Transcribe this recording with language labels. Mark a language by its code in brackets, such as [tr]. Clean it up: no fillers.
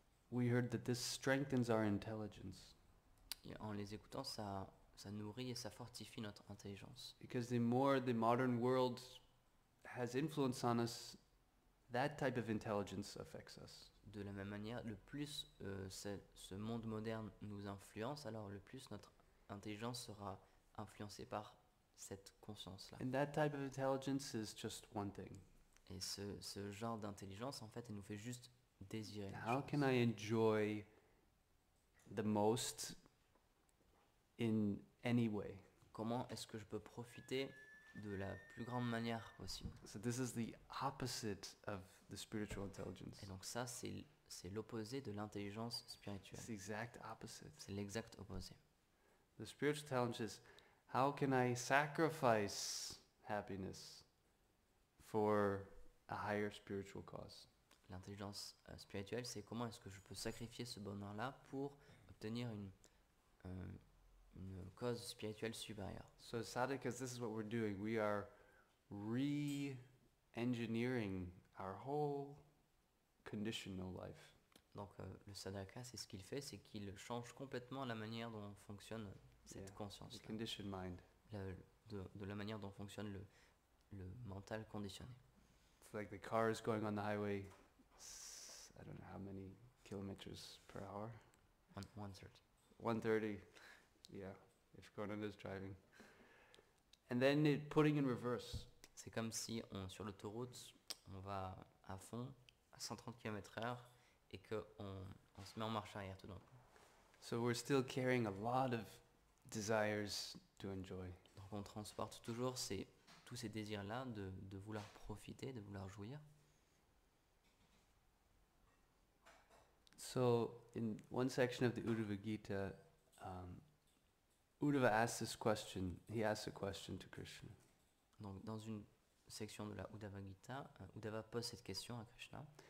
[en] We heard that this strengthens our intelligence. [fr] Et en les écoutant, ça nourrit et ça fortifie notre intelligence. [en] Because the more the modern world has influence on us, that type of intelligence affects us. [fr] De la même manière, le plus ce monde moderne nous influence, alors le plus notre intelligence sera influencée par cette conscience-là. [en] And that type of intelligence is just one thing. [fr] Et ce genre d'intelligence, en fait, elle nous fait juste désirer les [en] How [fr] choses. [en] can I enjoy the most in any way? [fr] Comment est-ce que je peux profiter de la plus grande manière possible? [en] So this is the opposite of the spiritual intelligence. [fr] Et donc ça, c'est l'opposé de l'intelligence spirituelle. [en] It's the exact opposite. [fr] C'est l'exact opposé. [en] The spiritual intelligence is, how can I sacrifice happiness for a higher spiritual cause? [fr] L'intelligence spirituelle, c'est comment est-ce que je peux sacrifier ce bonheur-là pour obtenir une cause spirituelle supérieure. [en] So sadhakas, this is what we're doing. We are re-engineering our whole conditional life. [fr] Donc le sadhaka, c'est ce qu'il fait, c'est qu'il change complètement la manière dont fonctionne cette conscience. [en] The conditioned mind. [fr] De la manière dont fonctionne le mental conditionné. [en] It's like the car is going on the highway, I don't know how many kilometers per hour. 130. 130, yeah, if Conan is driving. And then putting in reverse. [fr] C'est comme si sur l'autoroute, on va à fond, à 130 km/h, et qu'on se met en marche arrière tout d'un coup. [en] So we're still carrying a lot of desires to enjoy. [fr] Donc on transporte toujours tous ces désirs-là de vouloir profiter, de vouloir jouir. [en] So in one section of the Uddhava Gita, Uddhava asks this question. He asks a question to Krishna. [fr] Donc dans une section de la Uddhava Gita, Uddhava pose cette question à Krishna.